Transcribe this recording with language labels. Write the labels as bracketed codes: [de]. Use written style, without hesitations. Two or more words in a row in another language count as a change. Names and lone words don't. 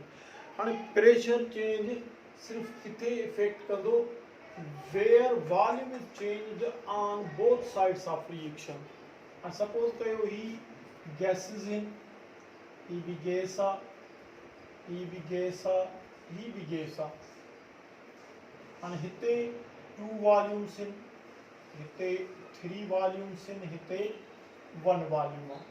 [sd] हाणे [en] pressure change [sd] सिर्फ़ु किथे इफेक्ट कंदो, [en] where volume is changed on both sides of reaction. [sd] ऐं सपोज कयो ही गैसेस आहिनि, ही बि गैस आहे, ही बि गैस आहे, ही बि गैस आहे। हाणे हिते 2 वॉल्यूम्स आहिनि, हिते 3 वॉल्यूम्स आहिनि, हिते 1 वॉल्यूम आहे।